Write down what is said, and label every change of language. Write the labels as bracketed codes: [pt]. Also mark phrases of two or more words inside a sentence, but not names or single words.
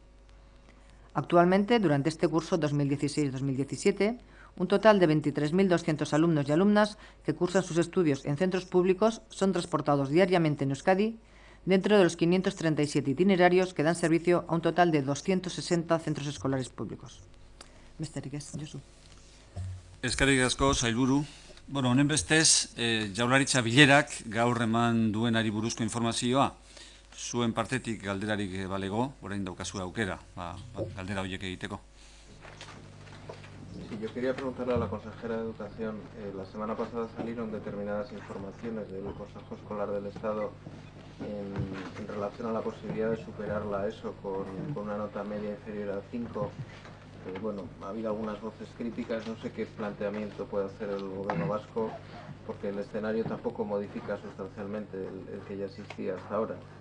[es] Actualmente, durante este curso 2016-2017, un total de 23.200 alumnos y alumnas que cursan sus estudios en centros públicos son transportados diariamente en Euskadi dentro de los 537 itinerarios que dan servicio a un total de 260 centros escolares públicos. [eu] Besterik ez, Josu. Eskerrik asko, sailburu. Honen bestez, Jaurlaritza bilerak gaur eman duenari buruzko informazioa. zuen partetik galderarik balego, orain daukazu aukera, galdera horiek egiteko. [es] Sí, yo quería preguntarle a la consejera de Educación. La semana pasada salieron determinadas informaciones del Consejo Escolar del Estado en relación a la posibilidad de superar la ESO con una nota media inferior a 5. Bueno, ha habido algunas voces críticas, no sé qué planteamiento puede hacer el Gobierno vasco, porque el escenario tampoco modifica sustancialmente el que ya existía hasta ahora.